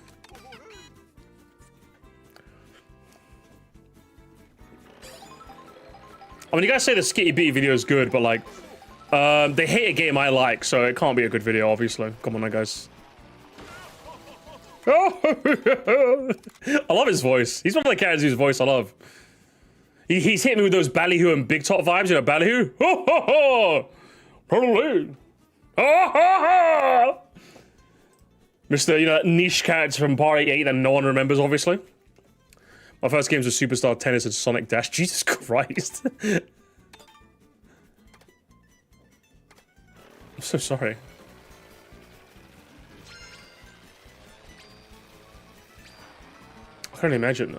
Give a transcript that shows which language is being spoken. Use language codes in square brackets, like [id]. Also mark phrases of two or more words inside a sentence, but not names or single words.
[en] I mean, you guys say the Skitty Bitty video is good, but like, they hate a game I like, so it can't be a good video, obviously. Come on, now, guys. I love his voice. He's one of the characters whose voice I love. He's hitting me with those Ballyhoo and Big Top vibes, you know, Ballyhoo. Ho ho ho! Totally. Ho ho ho! Mr. You know, that niche character from Party 8 that no one remembers, obviously. My first games were Superstar Tennis and Sonic Dash. Jesus Christ. I'm so sorry. I can't imagine.